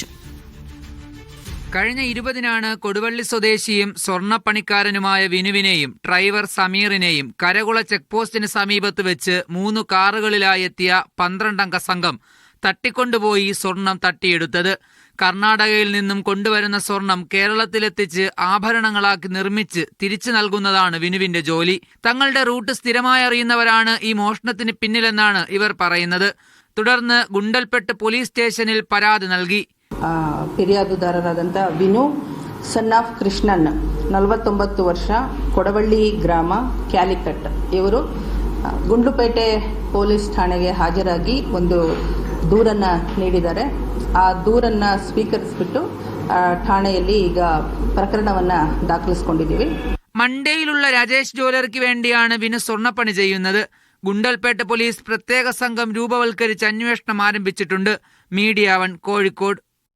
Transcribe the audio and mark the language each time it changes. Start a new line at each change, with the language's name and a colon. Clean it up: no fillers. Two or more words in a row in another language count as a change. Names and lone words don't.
Malayalam: കഴിഞ്ഞ 20-നാണ് കൊടുവള്ളി സ്വദേശിയും സ്വർണ്ണപ്പണിക്കാരനുമായ വിനുവിനെയും ഡ്രൈവർ സമീറിനെയും കരകുള ചെക്ക് പോസ്റ്റിന് സമീപത്ത് വെച്ച് 3 കാറുകളിലായി എത്തിയ 12-അംഗ സംഘം തട്ടിക്കൊണ്ടുപോയി സ്വർണം തട്ടിയെടുത്തത്. കർണാടകയിൽ നിന്നും കൊണ്ടുവരുന്ന സ്വർണം കേരളത്തിലെത്തിച്ച് ആഭരണങ്ങളാക്കി നിർമ്മിച്ച് തിരിച്ചു നൽകുന്നതാണ് വിനുവിന്റെ ജോലി. തങ്ങളുടെ റൂട്ട് സ്ഥിരമായി അറിയുന്നവരാണ് ഈ മോഷണത്തിന് പിന്നിലെന്നാണ് ഇവർ പറയുന്നത്. തുടർന്ന് ഗുണ്ടൽപേട്ട് പോലീസ് സ്റ്റേഷനിൽ പരാതി നൽകി.
Kannada: ಫಿರ್ಯಾದುದಾರರಾದಂಥ ವಿನು
English: son of
Kannada: ಕೃಷ್ಣನ್ 49 ವರ್ಷ, ಕೊಡವಳ್ಳಿ ಗ್ರಾಮ, ಕ್ಯಾಲಿಕಟ್. ಇವರು ಗುಂಡ್ಲುಪೇಟೆ ಪೊಲೀಸ್ ಠಾಣೆಗೆ ಹಾಜರಾಗಿ ಒಂದು ದೂರನ್ನು ನೀಡಿದ್ದಾರೆ. ಆ ದೂರನ್ನು ಸ್ವೀಕರಿಸಿಬಿಟ್ಟು ಠಾಣೆಯಲ್ಲಿ ಈಗ ಪ್ರಕರಣವನ್ನು ದಾಖಲಿಸಿಕೊಂಡಿದ್ದೀವಿ.
Malayalam: മണ്ടയിലുള്ള രാജേഷ് ജ്വല്ലറിക്ക് വേണ്ടിയാണ് വിനു സ്വർണ്ണപ്പണി ചെയ്യുന്നത്. ഗുണ്ടൽപേട്ട് പോലീസ് പ്രത്യേക സംഘം രൂപവൽക്കരിച്ച് അന്വേഷണം ആരംഭിച്ചിട്ടുണ്ട്. മീഡിയ 1 കോഴിക്കോട്.